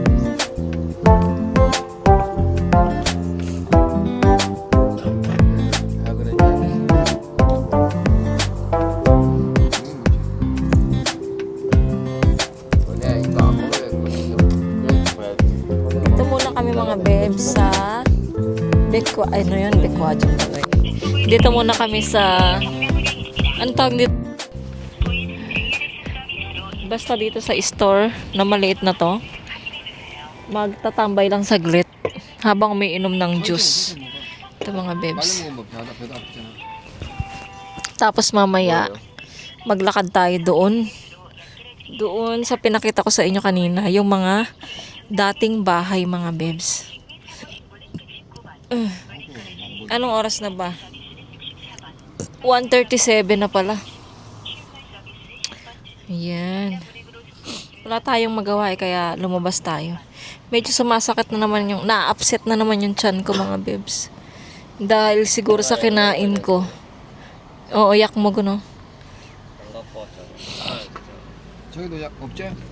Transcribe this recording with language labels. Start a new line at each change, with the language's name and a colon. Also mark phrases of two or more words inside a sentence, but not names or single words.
Korean: 야, 그러냐. 내가 이거 안 먹어야겠거든. 그래서 봐야 돼.
Filipino: Dito muna kami mga bebs sa ano yun? Bekwajon ba yun? Dito muna kami sa ano tawag dito? Basta dito sa store na maliit na to. Magtatambay lang saglit habang may inom ng juice. Ito mga bebs.
Korean: 빨리 먹으면 배도 아프잖아.
Filipino: Tapos mamaya maglakad tayo doon. Doon sa pinakita ko sa inyo kanina, yung mga dating bahay mga bebs. Anong oras na ba? 1:37 na pala. Ayan. Wala tayong magawa kaya lumabas tayo. Medyo sumasakit na naman yung, na-upset na naman yung tiyan ko mga bebs. Dahil siguro sa kinain ko. Oo, yak mo guno.
Korean: 안 갖고 왔잖아. 저기도 약 없지?